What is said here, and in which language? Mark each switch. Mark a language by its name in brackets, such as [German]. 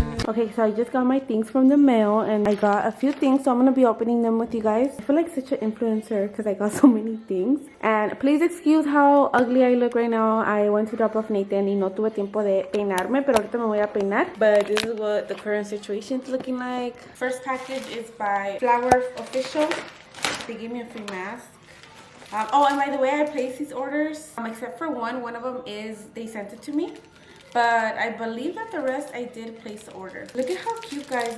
[English] Okay, so I just got my things from the mail and I got a few things, so I'm gonna be opening them with you guys. I feel like such an influencer because I got so many things. And please excuse how ugly I look right now. I went to drop off [Spanish] Nathan y no tuve tiempo de peinarme, pero ahorita me voy a peinar. [English] But this is what the current situation is looking like. First package is by Flower Official. They gave me a free mask. Oh, and by the way, I placed these orders, except for one of them is they sent it to me. But I believe that the rest I did place the order. Look at how cute, guys.